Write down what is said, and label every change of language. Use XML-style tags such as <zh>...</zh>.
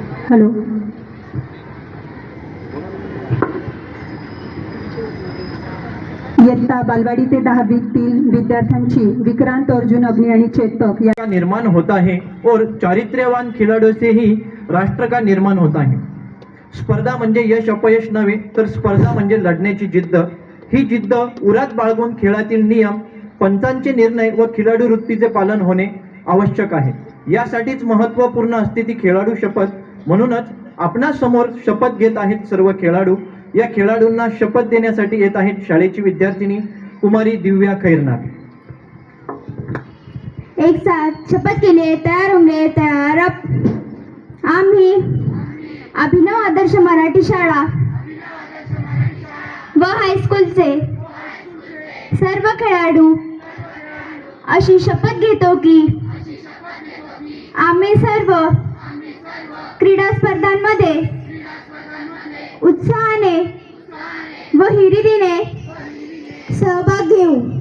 <en>Hello.</en> <mr>इयत्ता बालवाडी ते 10वीतील विद्यार्थ्यांची विक्रांत, अर्जुन, अग्नि आणि चेतक</mr> <hi>का निर्माण होता है और चारित्र्यवान खिलाड़ियों से ही राष्ट्र का निर्माण होता है.</hi> <mr>स्पर्धा म्हणजे यश अपयश नव्हे तर स्पर्धा म्हणजे लढण्याची जिद्द. ही जिद्द उरात बाळगून खेळातील नियम, पंचांचे निर्णय व खिलाडू वृत्तीचे पालन होणे आवश्यक आहे. यासाठीच महत्त्वपूर्ण असते ती खेळाडू शपथ. म्हणूनच आपणासमोर शपथ घेत आहेत सर्व खेळाडू. या खेळाडूंना शपथ देण्यासाठी येत आहेत शाळेची विद्यार्थिनी कुमारी दिव्या खैरनार.</mr> <hi>एक साथ शपथ के लिए तैयार होंगे. तैयार अब.</hi> <mr>आम्ही अभिनव आदर्श मराठी शाळा व हायस्कूलचे सर्व खेळाडू अशी शपथ घेतो की आम्ही सर्व क्रीडा स्पर्धांमध्ये उत्साहाने व हिरिरीने सहभाग घेऊ.</mr>